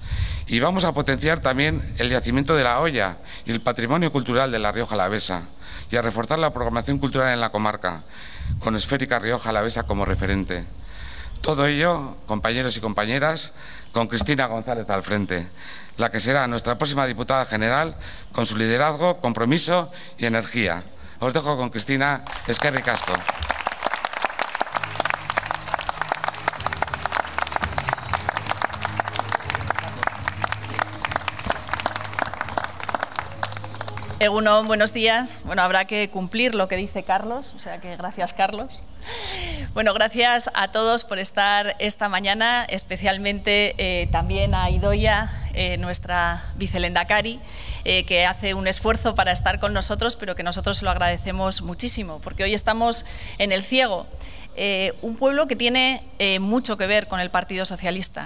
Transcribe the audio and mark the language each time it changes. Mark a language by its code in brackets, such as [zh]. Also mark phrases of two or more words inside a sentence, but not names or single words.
[es] Y vamos a potenciar también el yacimiento de La Hoya y el patrimonio cultural de La Rioja Alavesa y a reforzar la programación cultural en la comarca, con Esférica Rioja Alavesa como referente. Todo ello, compañeros y compañeras, con Cristina González al frente, la que será nuestra próxima diputada general, con su liderazgo, compromiso y energía. Os dejo con Cristina. [eu] Eskerrik asko. Egunon, [es] buenos días. Bueno, habrá que cumplir lo que dice Carlos, o sea que gracias, Carlos. Bueno, gracias a todos por estar esta mañana, especialmente también a Idoia, nuestra vicelendakari, que hace un esfuerzo para estar con nosotros, pero que nosotros se lo agradecemos muchísimo, porque hoy estamos en El Ciego, un pueblo que tiene mucho que ver con el Partido Socialista.